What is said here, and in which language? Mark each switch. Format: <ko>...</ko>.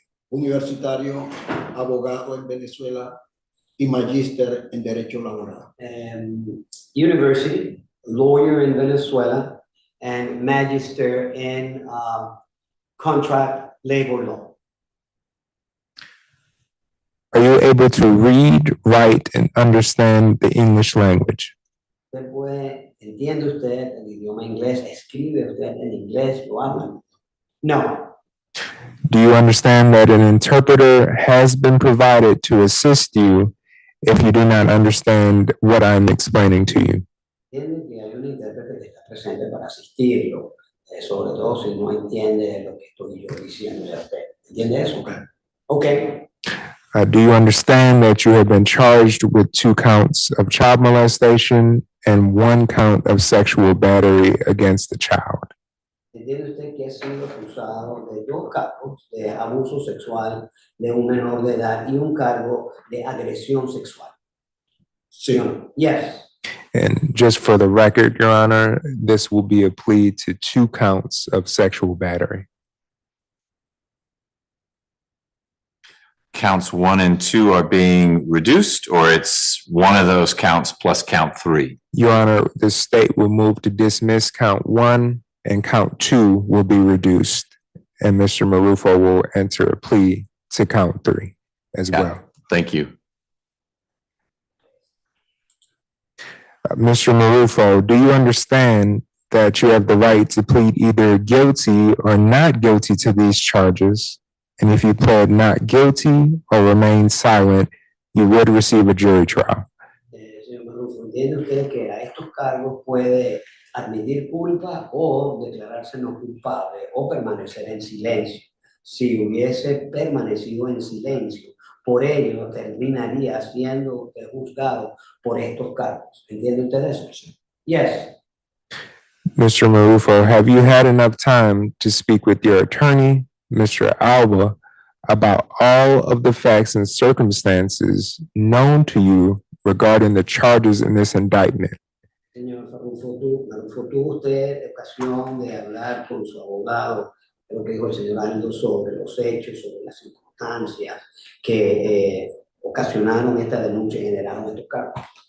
<es>Universitario, abogado en Venezuela y magíster en Derecho Laboral.</es> <en>University, lawyer in Venezuela, and magister in contract labor law. Are you able to read, write, and understand the English language?</en> <es>¿Entiende usted el idioma inglés? ¿Escribe usted en inglés? ¿Lo habla? No.</es> <en>Do you understand that an interpreter has been provided to assist you if you do not understand what I'm explaining to you?</en> <es>Entiende que hay un intérprete que está presente para asistirlo, sobre todo si no entiende lo que estoy yo diciendo a usted. ¿Entiende eso? Okay.</es> <en>Do you understand that you have been charged with 2 counts of child molestation and 1 count of sexual battery against the child?</en> <es>¿Entiende usted que ha sido acusado de 2 cargos de abuso sexual de un menor de edad y un cargo de agresión sexual? Sí.</es> <en>Yes. And just for the record, Your Honor, this will be a plea to 2 counts of sexual battery. Counts 1 and 2 are being reduced, or it's one of those counts plus count 3? Your Honor, the state will move to dismiss count 1 and count 2 will be reduced. And Mr. Marufo will enter a plea to count 3 as well. Thank you. Mr. Marufo, do you understand that you have the right to plead either guilty or not guilty to these charges? And if you pled not guilty or remain silent, you would receive a jury trial.</en> <es>Señor Marufo, ¿entiende usted que a estos cargos puede admitir culpa o declararse no culpable o permanecer en silencio? Si hubiese permanecido en silencio, por ello terminaría siendo juzgado por estos cargos. ¿Entiende usted eso? Yes.</es> <en>Mr. Marufo, have you had enough time to speak with your attorney, Mr. Alba, about all of the facts and circumstances known to you regarding the charges in this indictment?</en> <es>Señor Marufo, ¿tuvo usted ocasión de hablar con su abogado, lo que dijo el señor Aldo, sobre los hechos, sobre las circunstancias que ocasionaron esta denuncia y generaron estos cargos?</es>